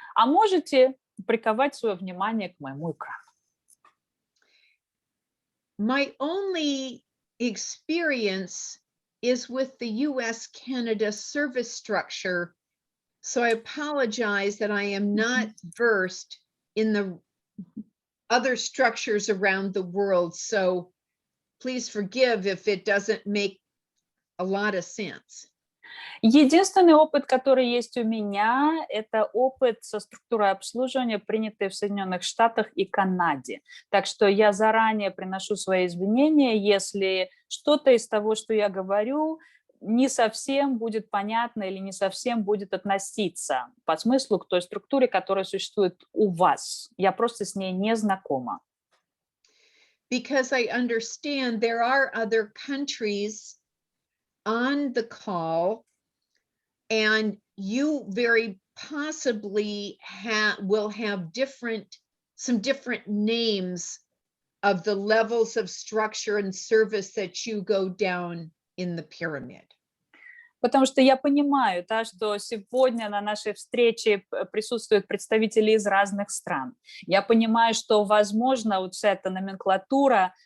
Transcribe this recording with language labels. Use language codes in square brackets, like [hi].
[ru] А можете приковать свое внимание к моему экрану. [en] My only experience is with the US-Canada service structure, so I apologize that I am not versed in the other structures around the world, so please forgive if it doesn't make a lot of sense. [ru] Единственный опыт, который есть у меня, это опыт со структурой обслуживания, принятый в Соединенных Штатах и Канаде. Так что я заранее приношу свои извинения, если что-то из того, что я говорю, не совсем будет понятно или не совсем будет относиться по смыслу к той структуре, которая существует у вас. Я просто с ней не знакома. [en] Because I understand there are other countries on the call, and you very possibly will have some different names of the levels of structure and service that you go down in the pyramid. [ru] Потому что я понимаю, да, что сегодня на нашей встрече присутствуют представители из разных стран. Я понимаю, что, возможно, вот вся эта номенклатура